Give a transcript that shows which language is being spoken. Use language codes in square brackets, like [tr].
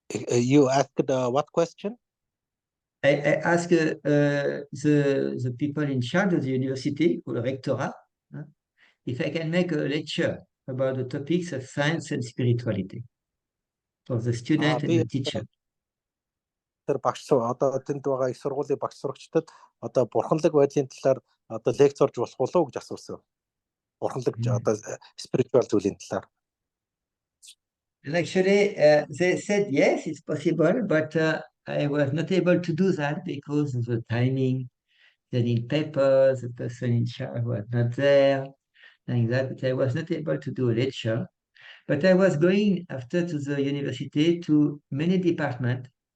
[en] You asked what question? I asked the people in charge of the university, or the rectorat, if I can make a lecture about the topics of science and spirituality for the student and the teacher. [mn] Тэр багш одоо тэнд байгаа их сургуулийн багш сурагчдад одоо бурханлаг байдлын талаар одоо лекцорж болох болов уу гэж асуусан. Бурханлаг одоо spiritual зүйлийн талаар. [en] And actually, they said yes, it's possible, but I was not able to do that because of the timing. They need papers, the person in charge was not there, like that. But I was not able to do a lecture. But I was going after to the university to many departments.